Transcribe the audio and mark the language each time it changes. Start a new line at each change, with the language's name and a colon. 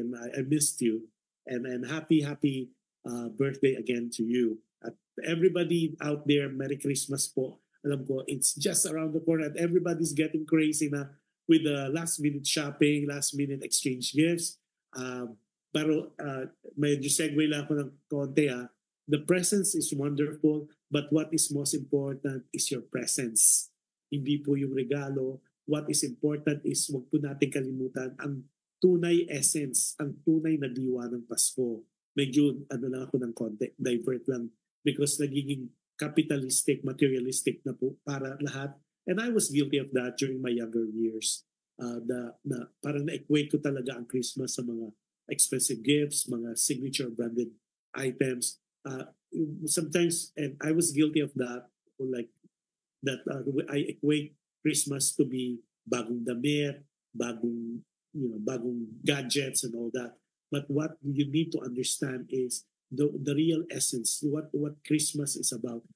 English: And I missed you, and happy birthday again to you. At everybody out there, Merry Christmas po.
Filipino: Alam ko,
English: it's just around the corner and everybody's getting crazy na with the last minute shopping, last minute exchange gifts.
Filipino: Pero medyo segue lang ako ng konti.
English: The presence is wonderful, but what is most important is your presence.
Filipino: Hindi po yung regalo.
English: What is important is
Filipino: wag po natin kalimutan ang tunay essence, ang tunay na diwa ng Pasko. Medyo lang ako ng konti, divert lang because nagiging capitalistic, materialistic na po para lahat.
English: And I was guilty of that during my younger years.
Filipino: Parang na-equate ko talaga ang Christmas sa mga
English: expensive gifts,
Filipino: mga
English: signature branded items. Sometimes, and I was guilty of that, like that I equate Christmas to be
Filipino: bagong damit, bagong gadgets
English: and all that. But what you need to understand is the real essence, what Christmas is about.